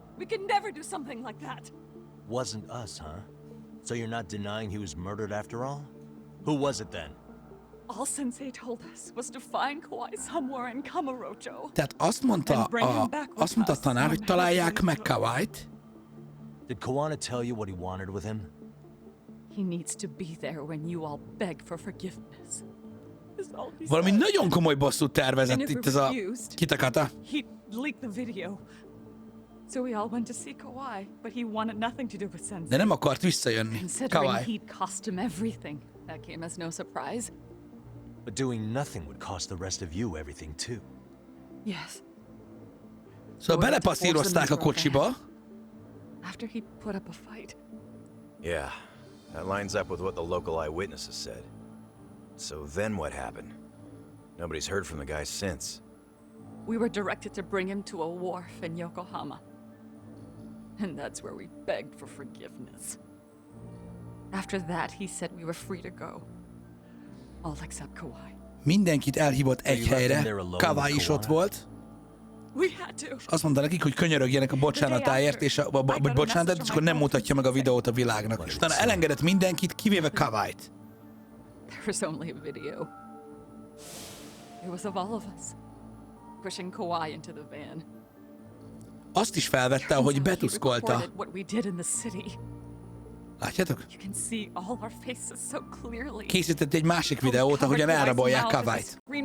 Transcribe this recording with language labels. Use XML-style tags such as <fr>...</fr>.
<en>We could never do something like that. Wasn't us, huh? So you're not denying he was murdered after all? Who was it then? All Sensei told us was to find Kawai somewhere in Kamurocho.</en> <hu>Tehát azt mondta a tanár, hogy találják meg Kawait.</hu> <en>Did Kawana tell you what he wanted with him? He needs to be there when you all beg for forgiveness.</en> <hu>Valami nagyon komoly bosszút tervezett itt ez a Kitakata.</hu> <en>He leaked the video. So we all went to see Kawai, but he wanted nothing to do with Sensei.</en> <hu>De nem akart visszajönni.</hu> <en>Considering he'd cost him everything, that came as no surprise. But doing nothing would cost the rest of you everything too. Yes.</en> <hu>Szóval belepasszírozták a kocsiba.</hu> <en>After he put up a fight. Yeah, that lines up with what the local eyewitnesses said. So then what happened? Nobody's heard from the guy since. We were directed to bring him to a wharf in Yokohama. And that's where we begged for forgiveness. After that, he said we were free to go. All except Kawai.</en> <hu>Mindenkit elhívott egy helyre. Kawai is ott volt. És azt mondta nekik, hogy könyörögjenek a bocsánatáért, és vagy bocsánatot, és akkor nem mutatja meg a videót a világnak. És utána elengedett mindenkit, kivéve Kawait.</hu> <en>There was only a video. It was of all of us, pushing Kawhi into the van.</en> <hu>Azt is felvette, hogy betuszkolta.</hu> <en>What we did in the city.</en> <hu>Látjátok?</hu> <en>You can see all our faces so clearly.</en> <hu>Készített egy másik videót, ahogyan elrabolják Kawait.</hu>